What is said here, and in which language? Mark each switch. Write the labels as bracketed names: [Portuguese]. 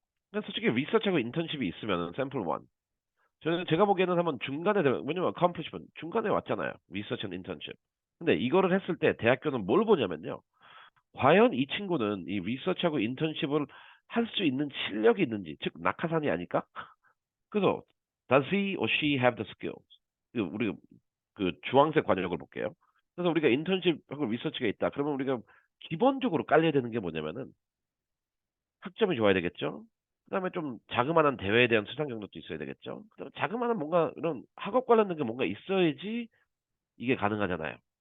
[Korean] 근데 솔직히 리서치하고 인턴십이 있으면 샘플 1 저는 제가 보기에는 한번 왜냐면 accomplishment 중간에 왔잖아요. 리서치 앤 인턴십. 근데 이거를 했을 때 대학교는 뭘 보냐면요. 과연 이 친구는 이 리서치하고 인턴십을 할 수 있는 실력이 있는지, 즉 낙하산이 아닐까? 그래서 [English] does he or she have the skills? [Korean] 우리 그 주황색 관역을 볼게요. 그래서 우리가 인턴십하고 리서치가 있다. 그러면 우리가 기본적으로 깔려야 되는 게 뭐냐면은 학점이 좋아야 되겠죠. 그다음에 좀 자그마한 대회에 대한 수상 경력도 있어야 되겠죠. 그다음에 자그마한 뭔가 이런 학업 관련된 게 뭔가 있어야지 이게 가능하잖아요.